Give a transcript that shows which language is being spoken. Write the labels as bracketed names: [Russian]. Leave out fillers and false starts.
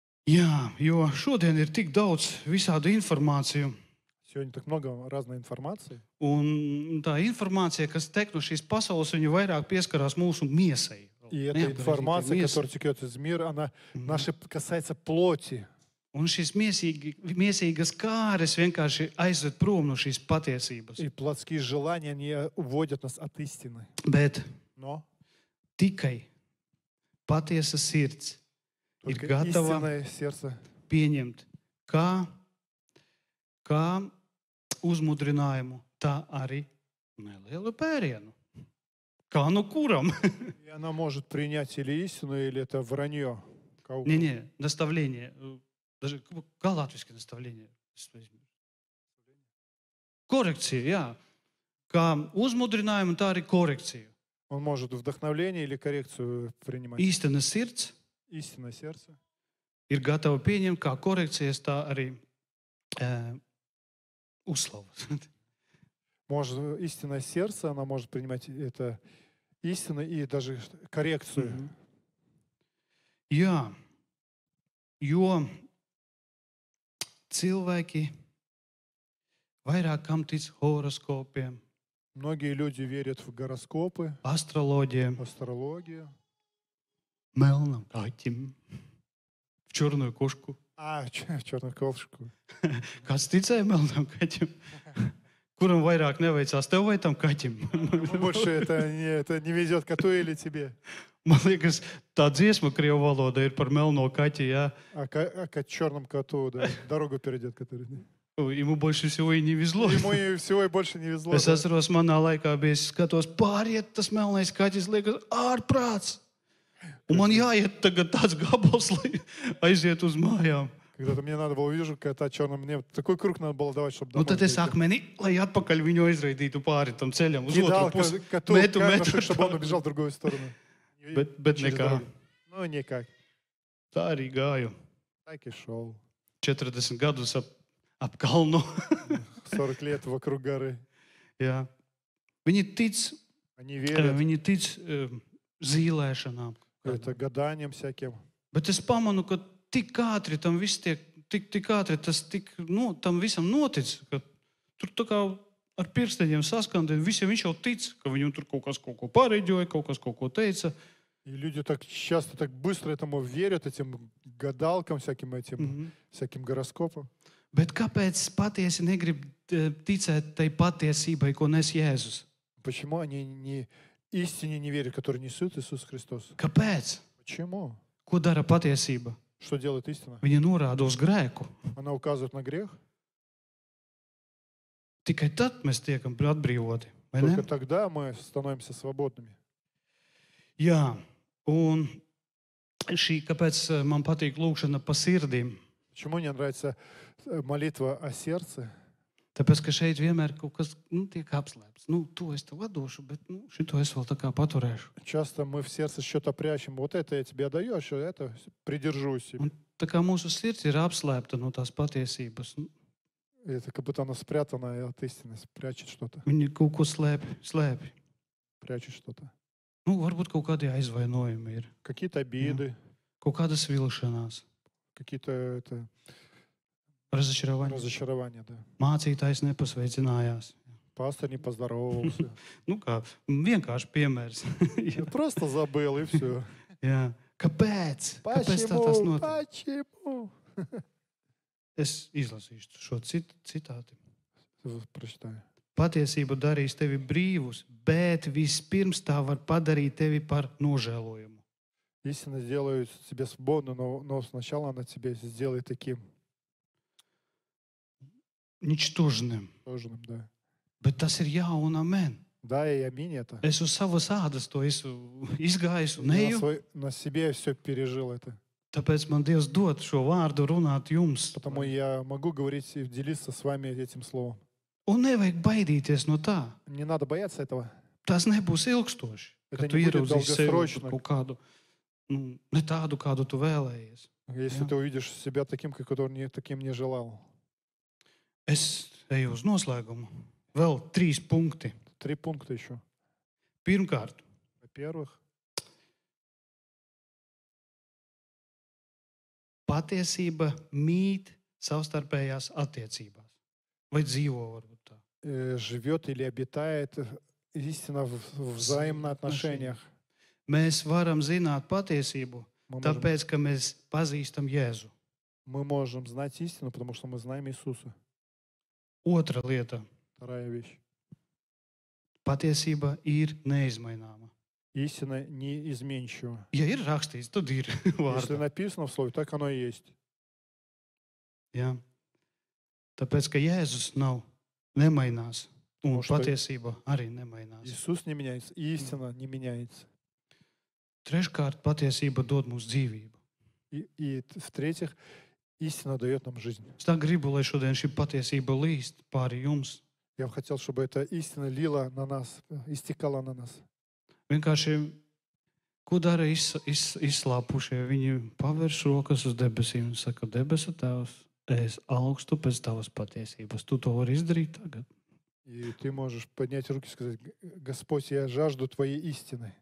[Latvian] Jā, jo šodien ir tik daudz visādu informāciju. [Russian] Сегодня так много разной информации. [Latvian] Un tā informācija, kas tek no šīs pasaules, viņa vairāk pieskarās mūsu miesai. [Russian] И эта информация, которая текет из мира, она наша касается плоти. [Latvian] Un šīs miesīgas kāres vienkārši aizved prom no šīs patiesības. [Russian] И плотские желания, они уводят нас от истины. [Latvian] Bet [Russian] Но [Latvian] tikai patiesa sirds ir [Russian] только [Latvian] gatava [Russian] истинное сердце [Latvian] pieņemt kā uzmudrinājumu, tā arī nelielu pērienu. Kā nu kuram? [Russian] и она может принять или истину, или это вранье. Не, наставление. Даже [Latvian] kā latviski nastavление? Korekcija, jā. Kā uzmudrinājumu, tā arī korekciju. [Russian] Он может вдохновление или коррекцию принимать. [Latvian] Īstena sirds [Russian] Истинное сердце [Latvian] ir gatava pieņemt kā korekcijas, tā arī uzslavu. [Russian] Может, истинное сердце, она может принимать это истину и даже коррекцию. [Latvian] Jā, jo cilvēki vairāk kam tic horoskopiem, [Russian] Многие люди верят в гороскопы, [Latvian] astroloģiem, [Russian] в астрологию. [Latvian] melnam kaķim, [Russian] в черную кошку. В черную ковшку. [Latvian] Kāds ticēja melnam kaķim? Kuram vairāk neveicās, tev vai tam kaķim? [Russian] Больше это не везет коту или тебе. [Latvian] Man liekas, tā dziesma Krievu valodā ir par melno kaķi, jā. [Russian] Черному коту, да, дорогу перейдет, который. Ему больше всего и не везло. Ему и всего и больше не везло. [Latvian] Es atceros, manā laikā bija, es skatos, pāriet tas melnais kaķis, liekas, ārprāts. Un man jāiet tagad tāds gabals, lai aiziet uz mājām. [Russian] Когда-то мне надо было, вижу, кота черным, мне такой круг надо было давать, чтобы [Latvian] Nu, [Russian] домой [Latvian] tad es [Russian] дойти. [Latvian] akmeni, lai atpakaļ viņu aizraidītu pāri tam ceļam, uz [Russian] Кидал [Latvian] otru pusi. [Russian] коту [Latvian] Metu, [Russian] камешек, [Latvian] metu. [Russian] чтобы он убежал в другую сторону. [Latvian] Bet [Russian] Через [Latvian] nekā. [Russian] дорогу. Ну, никак. [Latvian] Tā arī gāju. [Russian] Так и шел. [Latvian] 40 gadus ap kalnu. [Russian] 40 лет вокруг горы. [Latvian] Jā. Viņi tic, [Russian] Они верят [Latvian] zīlēšanām. [Russian] это гаданием всяким. [Latvian] Bet es pamanu, ka tik ātri tam viss tiek, tik ātri tas tam visam notic, ka tur tā kā ar pirksteņiem saskandē, visiem viņš jau tic, ka viņam tur kaut kas kaut ko pareģoja, kaut kas kaut ko teica. [Russian] И люди так часто, так быстро этому верят, этим гадалкам, всяким этим, всяким гороскопам. [Latvian] Bet kāpēc patiesi negrib ticēt tai patiesībai, ko nes Jēzus? [Russian] Почему они истине не верят, которые несут Иисус Христос? [Latvian] Kāpēc? [Russian] Почему? [Latvian] Ko dara patiesība? [Russian] Что делает истина? [Latvian] Viņa norāda uz grēku. [Russian] Она указывает на грех. [Latvian] Tikai tad mēs tiekam atbrīvoti. Vai ne? [Russian] Только тогда мы становимся свободными. [Latvian] Jā, un kāpēc man patīk lūkšana pa sirdīm? [Russian] Почему мне нравится молитва о сердце? [Latvian] Tāpēc, ka šeit vienmēr kaut kas tiek apslēpts. To es tev atdošu, bet šito es vēl tā kā paturēšu. [Russian] Часто мы в сердце что-то прячем. Вот это я тебе отдаю, а что это придержу себе. [Latvian] Un tā kā mūsu sirds ir apslēpta no tās patiesības. [Russian] Это как будто она спрятана от истины, прячет что-то, [Latvian] Viņi kaut ko slēpj. [Russian] прячет что-то. [Latvian] Varbūt kaut kādi aizvainojumi ir. [Russian] Какие-то обиды, [Latvian] Kaut kādas vilšanās. [Russian] какие-то это, Разочарование. разочарования. Да. [Latvian] Mācītājs nepasveicinājās. [Russian] Пастор не поздоровался. [Latvian] Kā vienkārši piemērs. [Russian] Просто забыл и все. [Latvian] Jā. Kāpēc? Kāpēc tā tas notiek? [Russian] Почему? [Latvian] Es izlasīšu šo citāti. [Russian] Прочитаю. [Latvian] Patiesība darīs tevi brīvus, bet vispirms tā var padarīt tevi par nožēlojumu. [Russian] Истина сделает тебя свободным, но сначала она тебя сделает таким Ničtužnim. сложным, да. [Latvian] Bet tas ir jā un amen. [Russian] Да, и аминь это. [Latvian] Es uz savas ādas to esmu izgājis un [Russian] Я [Latvian] eju. [Russian] на себе все пережил это. [Latvian] Tāpēc man Dievs dod šo vārdu runāt jums. [Russian] Потому я могу говорить и делиться с вами этим словом. [Latvian] Un nevajag baidīties no tā. [Russian] Не надо бояться этого. [Latvian] Tas nebūs ilgstoši. [Russian] Это [Latvian] Kad tu [Russian] не будет [Latvian] ieraudzīsi sevi [Russian] долгосрочно. [Latvian] par kaut kādu, ne tādu, kādu tu vēlējies. [Russian] Если ты увидишь себя таким, таким не желал. [Latvian] Es eju uz noslēgumu. Vēl 3 punkti. [Russian] 3 пункта еще. [Latvian] Pirmkārt, [Russian] Во-первых, [Latvian] patiesība mīt savstarpējās attiecībās. Vai dzīvo varbūt tā. [Russian] живет или обитает истина в взаимных отношениях. [Latvian] Mēs varam zināt patiesību, [Russian] Мы можем, [Latvian] tāpēc, ka mēs pazīstam Jēzu. [Russian] мы можем знать истину, потому что мы знаем Иисуса. [Latvian] Otra lieta. [Russian] Вторая вещь. [Latvian] Patiesība ir neizmaināma. [Russian] Истина неизменчива. [Latvian] Ja ir rakstīts, tad ir [Russian] Если [Latvian] vārdā. [Russian] написано в слове, так оно и есть. [Latvian] Jā. Tāpēc, ka Jēzus nemainās. Un [Russian] Потому что [Latvian] patiesība arī nemainās. [Russian] Иисус не меняется, и истина не меняется. [Latvian] Treškārt, patiesība dod mums dzīvību. [Russian] И в-третьих, истина дает нам жизнь. [Latvian] Es tā gribu, lai šodien šī patiesība līst pāri jums. [Russian] Я бы хотел, чтобы эта истина лила на нас, истекала на нас. [Latvian] Vienkārši, ko dara izslāpušie? Viņi pavērš rokas uz debesīm un saka, debesu Tēvs, es augstu pēc tavas patiesības. Tu to vari izdarīt tagad, [Russian] И ты можешь поднять руки и сказать: Господь, я жажду Твоей истины.